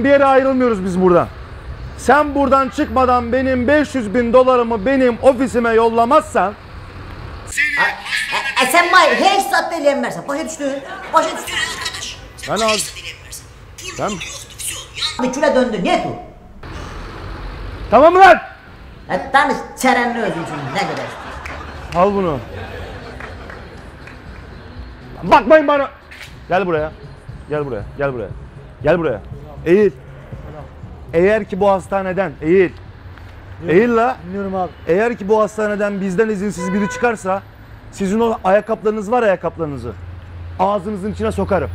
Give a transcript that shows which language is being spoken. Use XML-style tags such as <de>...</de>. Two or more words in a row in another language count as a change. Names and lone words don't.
<tr>Bir yere ayrılmıyoruz biz buradan. Sen buradan çıkmadan benim 500.000 dolarımı benim ofisime yollamazsan</tr> <az>Sen heç zat eləyənmərsən. Başa düşdün? Başa düşdün arkadaş.</az> <tr>Ben az... Ben...</tr> <az>Külə döndü, niye bu?</az> <tr>Tamam mı lan?</tr> <az>Danış çərənli özün üçün, nə qədər?</az> <tr>Al bunu. Bakmayın bana. Gel buraya. Gel buraya. Gel buraya. Gel buraya. Eğil. Eğer ki bu hastaneden eğil. Eğil la. Bilmiyorum abi. Eğer ki bu hastaneden bizden izinsiz biri çıkarsa sizin o ayakkabılarınız var, ayakkabılarınızı ağzınızın içine sokarım.</tr>